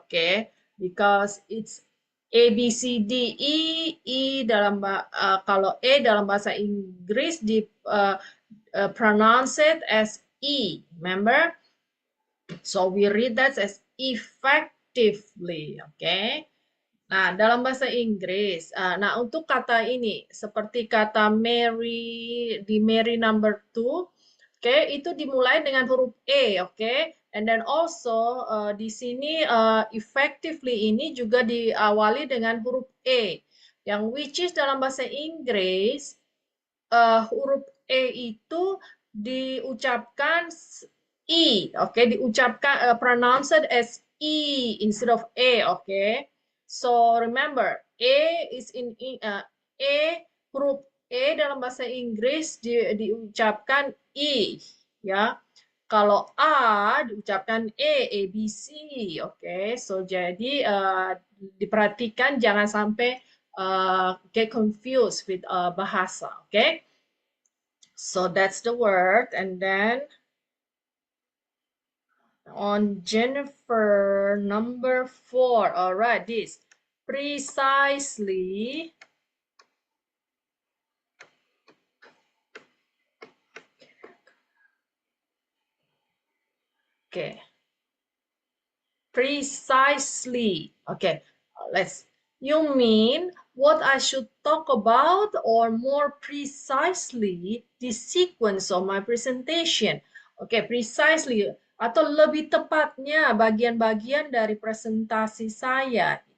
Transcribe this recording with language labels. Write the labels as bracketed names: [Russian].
[English] Okay, because it's A, B, C, D, E [Indonesian] dalam kalau E dalam bahasa Inggris di [English] pronounce it as E, remember? So we read that as effectively, okay? [Indonesian] Nah, dalam bahasa Inggris, nah untuk kata ini seperti kata Mary di Mary number 2, oke, itu dimulai dengan huruf E, oke? [English] And then also [Indonesian] di sini effectively ini juga diawali dengan huruf E. Yang which is dalam bahasa Inggris huruf E itu diucapkan I, oke? Diucapkan [English] pronounced as I instead of E, oke? So remember, E is in E, [Indonesian] huruf E dalam bahasa Inggris diucapkan I, ya. Kalau A diucapkan A, B, C, oke. So jadi diperhatikan jangan sampai [English] get confused with [Indonesian] bahasa, okay? [English] So that's the word. And then on Jennifer number 4, all right, this precisely. Okay, precisely. Okay, let's You mean what I should talk about, or more precisely the sequence of my presentation? [Indonesian] Oke, precisely atau lebih tepatnya bagian-bagian dari presentasi saya.